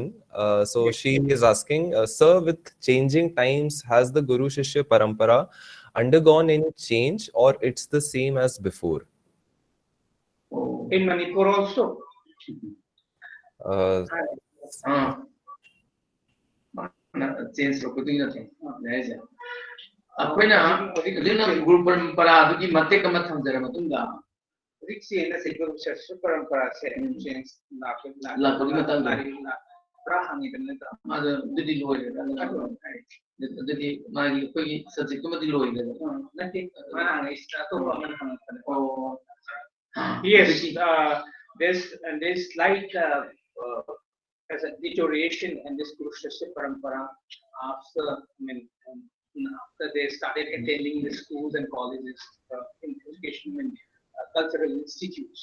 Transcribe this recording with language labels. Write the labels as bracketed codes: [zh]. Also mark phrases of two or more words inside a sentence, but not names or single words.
[en] So she is asking, sir, with changing times, has the Guru Shishya Parampara undergone any change, or it's the same as before? In Manipur also. [mni] Change ꯑꯩꯈꯣꯏꯅ ꯍꯧꯖꯤꯛꯅ ꯒꯨꯔꯨ ꯄꯔꯝꯄꯔꯥꯗꯨꯒꯤ ꯃꯇꯦꯛ ꯑꯃ ꯊꯝꯖꯔꯕ ꯃꯇꯨꯡꯗ ꯍꯧꯖꯤꯛꯁꯤ ꯒꯨꯔꯨ ꯁꯤꯁ꯭ꯌ ꯄꯔꯝꯄꯔꯥꯁꯦ ꯆꯦꯟꯖ ꯂꯥꯛꯄꯒꯤ ꯃꯇꯥꯡꯗ ꯄꯨꯔꯥ ꯍꯪꯉꯤꯕ ꯅꯠꯇ꯭ꯔꯥ ꯑꯗꯨꯗꯤ ꯂꯣꯏꯔꯦꯗ ꯑꯗꯨꯗꯤ ꯃꯥꯒꯤ ꯑꯩꯈꯣꯏꯒꯤ ꯁꯕꯖꯦꯛꯇꯨꯃꯗꯤ ꯂꯣꯏꯔꯦꯗ ꯅꯠꯇꯦ ꯃꯥꯅ ꯍꯪꯉꯤꯁꯤꯅ ꯑꯇꯣꯞꯄ ꯑꯃ ꯍꯪꯉꯛꯄꯅꯦ. [en] Yes, there's slight as a deterioration in this Guru Shishya Parampara after after they started attending the schools and colleges in education and cultural institutes.